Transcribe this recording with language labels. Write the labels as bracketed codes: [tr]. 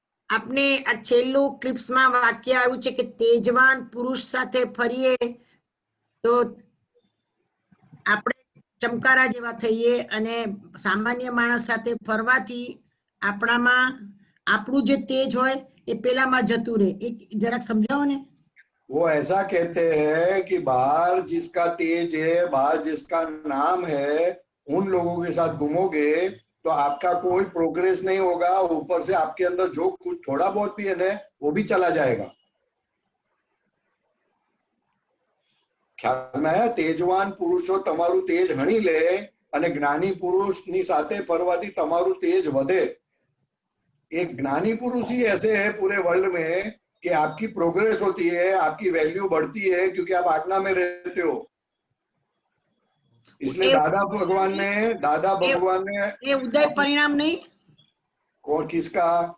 [gu] આપને આ છેલ્લું ક્લિપ્સમાં વાક્ય આવ્યું છે કે તેજવાન પુરુષ સાથે ફરીએ તો આપણે ચમકારા જેવા થઈએ અને સામાન્ય માણસ સાથે ફરવાથી આપણામાં આપણું જે તેજ હોય એ પેલામાં જતું રહે। એક જરાક સમજાવો ને। [hi] वो ऐसा कहते हैं कि बाहर जिसका तेज है, बाहर जिसका नाम है, उन लोगों के साथ घूमोगे तो आपका कोई प्रोग्रेस नहीं होगा, ऊपर से आपके अंदर जो कुछ थोड़ा बहुत भी है ना वो भी चला जाएगा। ख्याल में आया? [gu] तेजवान पुरुषो तमारू तेज हणी ले અને જ્ઞાની પુરુષની સાથે ફરવાથી તમારું તેજ વધે। [hi] एक ज्ञानी पुरुष ही ऐसे है पूरे वर्ल्ड में कि आपकी प्रोग्रेस होती है, आपकी वैल्यू बढ़ती है, क्योंकि आप आज्ञा में रहते हो। इसलिए दादा भगवान ने ये उदय परिणाम नहीं और किसका